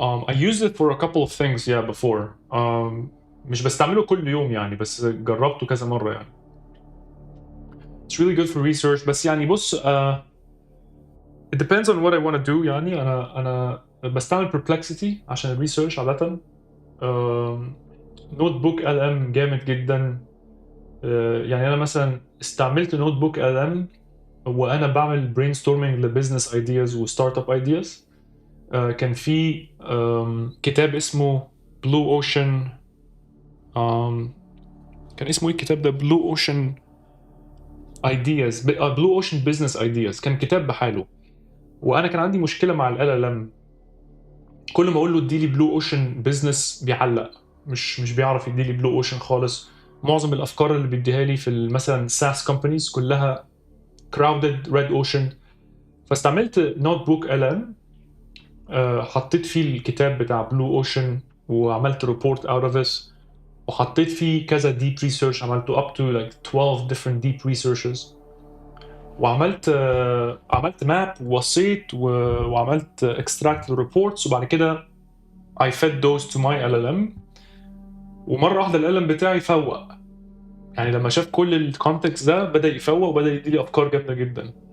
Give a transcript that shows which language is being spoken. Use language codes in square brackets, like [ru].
[en] I used it for a couple of things before. [ar] مش بستعمله كل يوم يعني، بس جربته كذا مرة يعني. [en] It's really good for research. [ar] بس يعني بص [en] it depends on what I want to do. [ar] يعني أنا بستعمل Perplexity عشان الريسيرش عادة. Notebook LM جامد جدا. يعني أنا مثلا استعملت Notebook LM وأنا بعمل brainstorming لbusiness ideas وستارت اب ideas. كان في كتاب اسمه Blue Ocean. كان اسمه ايه الكتاب ده؟ Blue Ocean Ideas. Blue Ocean Business Ideas. كان كتاب بحاله. وانا كان عندي مشكله مع ال LLM. كل ما اقول له اديلي Blue Ocean Business بيعلق، مش بيعرف يديلي Blue Ocean خالص. معظم الافكار اللي بيديها لي في مثلا SaaS companies كلها [en] crowded red ocean. [ar] فاستعملت Notebook LM. حطيت فيه الكتاب بتاع Blue Ocean وعملت [en] report out of this. [ar] وحطيت فيه كذا [en] deep research، [ar] عملته [en] up to like 12 different deep researches. [ar] وعملت عملت ماب ووصيت وعملت extract reports. وبعد كده [en] I fed those to my LLM. [ar] ومرة واحدة ال LLM بتاعي فوق. يعني لما شاف كل الكونتكست ده بدأ يفوق وبدأ يديلي أفكار جامدة جدا.